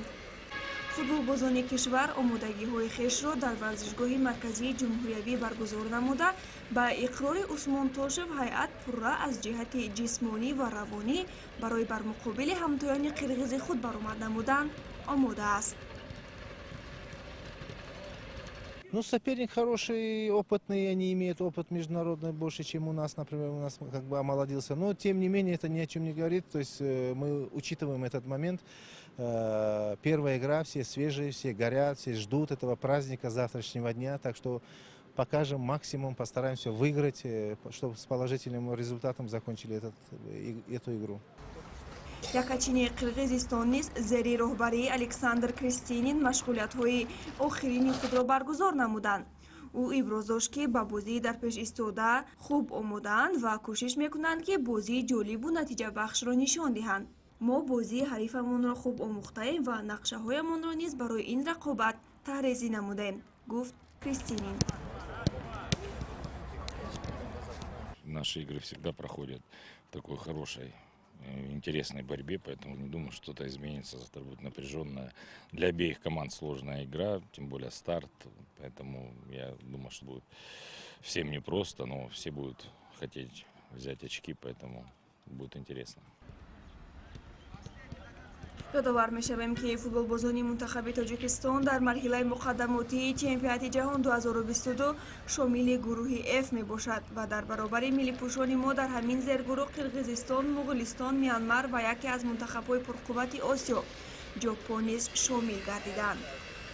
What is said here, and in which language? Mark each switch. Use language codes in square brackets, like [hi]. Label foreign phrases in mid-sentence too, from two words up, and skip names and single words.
[tg] فوتبالبازان کشور آمادگی‌های خویش را در ورزشگاه مرکزی جمهوریوی برگزار نموده به اقرار عثمان توشев هیئت پرره از جهت جسمانی و روانی برای بر مقابل همتایان قرقیز خود برآمد نمودن آماده است. [ru] Ну, соперник хороший, опытный, они имеют опыт международный больше, чем у нас, например, у нас как бы омолодился. Но, тем не менее, это ни о чем не говорит, то есть мы учитываем этот момент. Первая игра, все свежие, все горят, все ждут этого праздника завтрашнего дня, так что покажем максимум, постараемся выиграть, чтобы с положительным результатом закончили эту игру. [tg] یکاچین قرقیزستان نیز زیر راهبری الکساندر کریستینین مشغولیت‌های آخرین خود را برگزار نمودند. او ابراز داشت که با بازی در پیش ایستاده خوب آماده‌اند و کوشش می‌کنند که بازی جالب و نتیجه بخش را نشان دهند. ما بازی حریفمان را خوب آموخته‌ایم و نقشه‌هایمان را نیز برای این رقابت طراحی نموده‌ایم، گفت کریستینین. [ru] Наши игры всегда проходят в такой хорошей, интересной борьбе, поэтому не думаю, что что-то изменится. Завтра будет напряженная, для обеих команд сложная игра, тем более старт, поэтому я думаю, что будет всем непросто, но все будут хотеть взять очки, поэтому будет интересно. [tg] یادآور می‌شویم که فوتبالبازان منتخب تاجیکستان در مرحله مقدماتی چمپیونات جهان 2022 شامل گروه F میباشد و در برابر ملی‌پوشان ما در همین زیرگروه قرقیزستان، مغولستان، میانمار و یکی از منتخب‌های پرقوت آسیا ژاپن نیز شامل گردیدند.